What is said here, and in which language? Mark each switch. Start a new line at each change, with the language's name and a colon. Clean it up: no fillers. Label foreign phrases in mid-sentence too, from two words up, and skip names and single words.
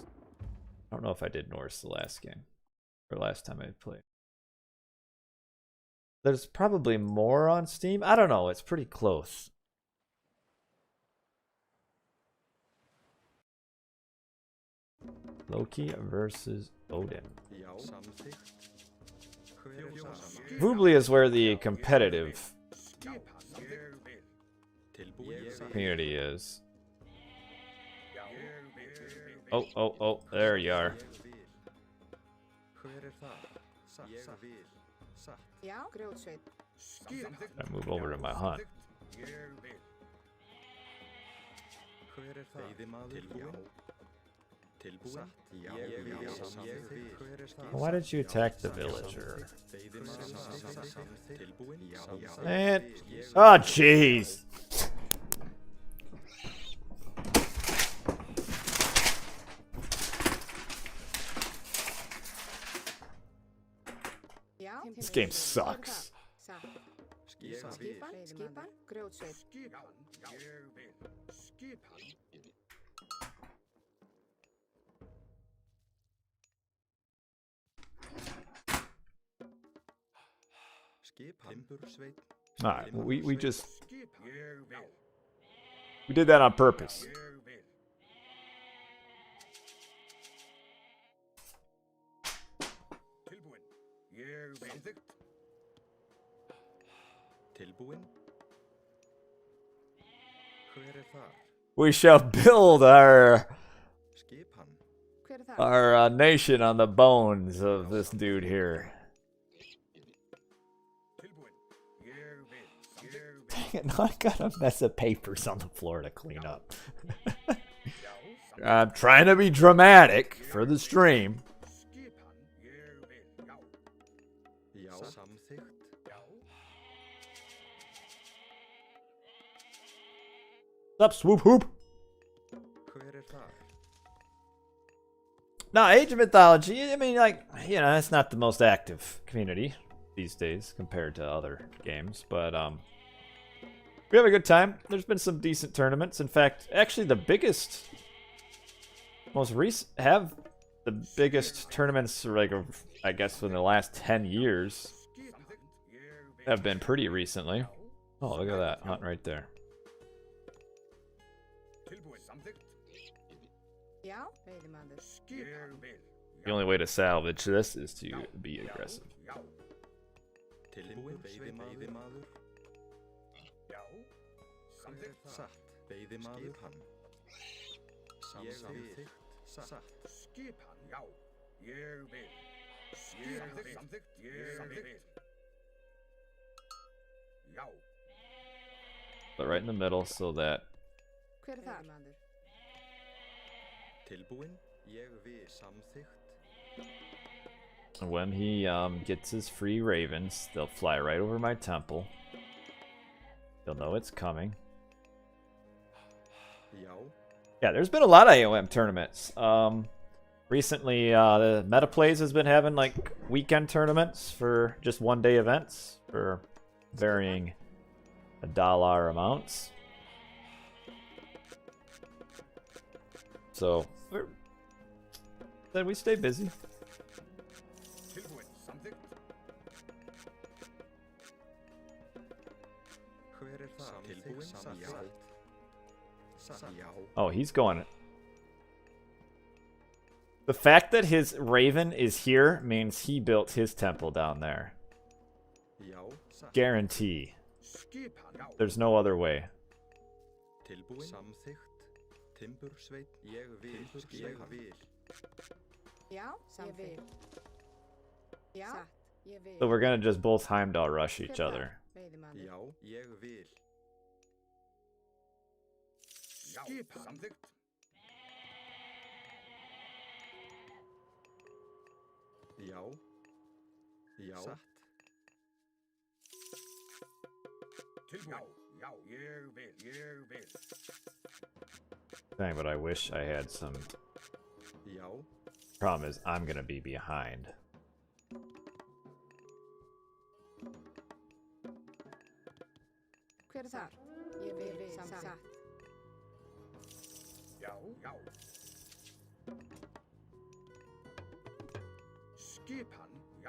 English: I don't know if I did Norse the last game or last time I played. There's probably more on Steam. I don't know. It's pretty close. Loki versus Odin.
Icelandic: Já, samþykkt. Hver er það?
English: Voobly is where the competitive
Icelandic: Skipan. Ég vil. Tilbúin.
English: community is.
Icelandic: Ég vil.
English: Oh, there you are.
Icelandic: Ég vil. Hver er það? Satt. Ég vil. Satt. Já, grjótsveit. Skipan.
English: I move over to my hunt.
Icelandic: Ég vil. Hver er það? Veiðimaður. Tilbúin. Tilbúin. Já, ég vil. Samþykkt. Hver er það?
English: Why did you attack the villager?
Icelandic: Veiðimaður. Tilbúin. Já.
English: Man. Oh, jeez.
Icelandic: Já,
English: This game sucks.
Icelandic: Satt. Ég vil. Skipan, grjótsveit. Skipan. Ég vil. Skipan. Skipan. Timbursveit.
English: Alright, we just
Icelandic: Skipan. Ég vil.
English: we did that on purpose.
Icelandic: Ég vil. Tilbúin. Ég vil. Samþykkt. Tilbúin. Hver er það?
English: We shall build our
Icelandic: Skipan. Hver er það?
English: nation on the bones of this dude here.
Icelandic: Tilbúin. Ég vil. Ég vil.
English: Dang it, now I got a mess of papers on the floor to clean up.
Icelandic: Já.
English: I'm trying to be dramatic for the stream.
Icelandic: Skipan. Ég vil. Já. Já, samþykkt. Já.
English: Up, swoop, hoop.
Icelandic: Hver er það?
English: No, Age of Mythology, I mean, like, you know, it's not the most active community these days compared to other games, but, we have a good time. There's been some decent tournaments. In fact, actually the biggest, most recent, have the biggest tournaments, like, I guess, in the last 10 years
Icelandic: Samþykkt. Ég vil.
English: have been pretty recently. Oh, look at that hunt right there.
Icelandic: Tilbúin. Samþykkt. Já, veiðimaður. Skipan. Ég vil.
English: The only way to salvage this is to be aggressive.
Icelandic: Já. Tilbúin. Veiðimaður. Já. Samþykkt. Satt. Veiðimaður. Skipan. Samþykkt. Satt. Skipan. Já. Ég vil. Samþykkt. Samþykkt. Ég vil. Já.
English: But right in the middle so that
Icelandic: Hver er það? Veiðimaður. Tilbúin. Ég vil. Samþykkt.
English: when he gets his free ravens, they'll fly right over my temple. They'll know it's coming.
Icelandic: Já.
English: Yeah, there's been a lot of AOM tournaments. Recently, the Metaplays has been having like weekend tournaments for just one-day events for varying dollar amounts. So, then we stay busy.
Icelandic: Tilbúin. Samþykkt. Hver er það? Tilbúin. Samþykkt. Satt. Já.
English: Oh, he's going. The fact that his raven is here means he built his temple down there.
Icelandic: Já. Satt.
English: Guarantee.
Icelandic: Skipan. Já.
English: There's no other way.
Icelandic: Tilbúin. Samþykkt. Timbursveit. Ég vil. Ég vil. Já, ég vil. Já, satt. Ég vil.
English: So we're gonna just both Heimdall rush each other.
Icelandic: Veiðimaður. Já. Ég vil. Skipan. Samþykkt. Já. Já. Satt. Tilbúin. Já. Já. Ég vil. Ég vil.
English: Dang, but I wish I had some.
Icelandic: Já.
English: Problem is, I'm gonna be behind.
Icelandic: Hver er þar? Ég vil. Satt. Já. Já. Skipan. Já.